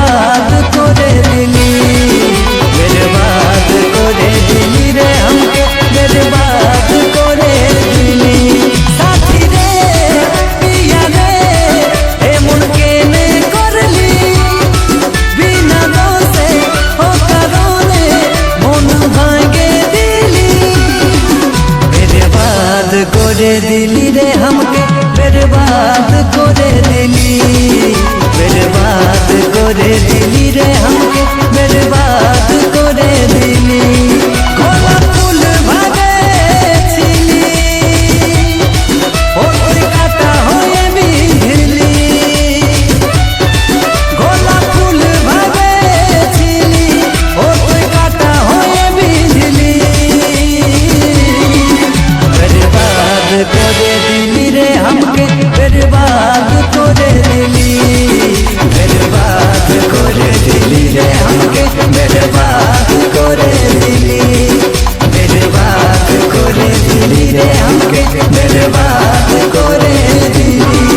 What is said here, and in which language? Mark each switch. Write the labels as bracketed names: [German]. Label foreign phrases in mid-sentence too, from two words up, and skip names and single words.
[Bhojpuri] बर्बाद करे दिली, बर्बाद करे दिली रे हमके बर्बाद करे दिली। [Bangla] সাথী রে পিয়া রে এমন কেনে করলি, বিনা দোষে ও কারণে মন ভাঙে দিলি, [Bhojpuri] बर्बाद करे दिली रे हमके बर्बाद करे दिली, बर्बाद करे दिली रे हमके बर्बाद करे दिली। [Bangla] গোলাপ ফুল ভাগে ছিলি, ওই কাটা হয়ে বিঁধলি, গোলাপ ফুল ভাগে ছিলি, ওই কাটা হয়ে বিঁধলি, [Bhojpuri] बर्बाद करे दिली रे हमके बर्बाद करे दिली, बर्बाद करे दिली रे हमके बर्बाद करे दिली, बर्बाद करे दिली रे हमके बर्बाद करे दिली।